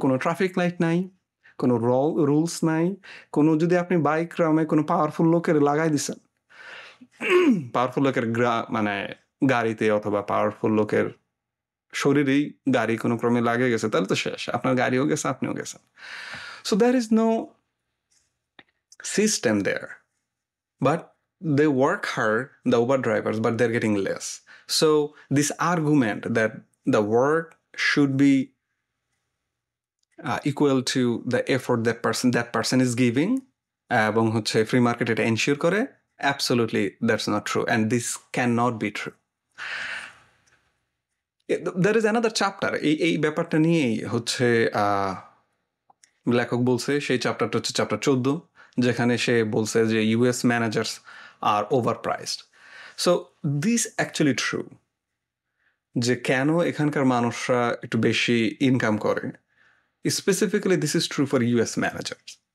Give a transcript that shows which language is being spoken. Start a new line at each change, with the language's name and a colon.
Bangla: কোনো traffic light নাই, কোনো রুলস নাই, কোনো যদি আপনি বাইক রামে কোনো পাওয়ারফুল লোকের লাগাই দিছেন, পাওয়ারফুল লোকের মানে গাড়িতে অথবা পাওয়ারফুল লোকের শরীরেই গাড়ি কোনো ক্রমে লাগে গেছে, তাহলে তো শেষ, আপনার গাড়িও গেছে, আপনিও গেছেন।
English: So there is no system there, but they work hard, the Uber drivers, but they're getting less. So this argument that the work should be equal to the effort that person is giving,
Bangla: এবং হচ্ছে free market এটা ensure করে,
English: absolutely that's not true, and this cannot be true. There is another chapter
Bangla: এই ব্যাপারটা নিয়েই হচ্ছে লেখক বলছে, সেই চ্যাপ্টারটা হচ্ছে চ্যাপ্টার 14, যেখানে সে বলছে যে
English: US managers are overpriced. So this actually true,
Bangla: যে কেন এখানকার মানুষরা একটু বেশি ইনকাম করে,
English: Specifically this is true for US managers.